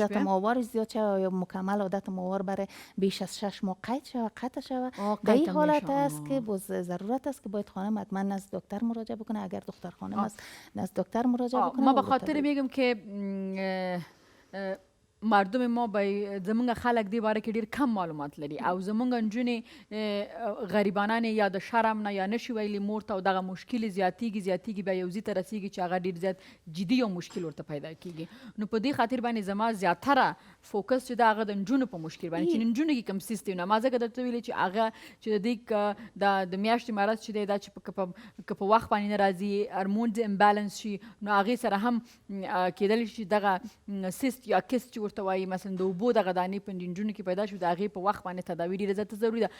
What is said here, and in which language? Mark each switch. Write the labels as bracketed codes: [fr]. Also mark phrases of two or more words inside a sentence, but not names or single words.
[fa] عادت ماهوارش زیاد شود یا مکمل عادت ماهوار برای بیش از 6 ماه قطع شود، در این حالت است که باز ضرورت است که باید خانم حتما نزد دکتر مراجعه بکنه. اگر دختر خانم است نزد دکتر مراجعه بکنه. ما به خاطر میگم که مردم ما به [ps] زمونږ خلک دی باره کې ډیر کم معلومات لري او زمونږ نجونې غریبانان یا د شرم نه یا نشي ویلي مور ته او دغه مشکل زیاتیږي بیا یو ځای ته رسیږي چې هغه ډیر زیات جدي یو مشکل ورته پیدا کیږي. نو په دې خاطر باندې زما زیاتره فوکس چې د هغه د نجونو په مشکل باندې چې نجونو کې کم سیستم نه ما ځکه درته ویلي چې هغه چې د دې د میاشتې مرض چې دی دا چې په وخت باندې نه راځي هورمونز امبالانس شي نو هغې سره هم کیدلی شي دغه سیست یا کیست ورته وایي مثلا د اوبو دغه دانې په نجونو کې پیدا شو د هغې په وخت باندې تداوي ډېره زیاته ضروري ده.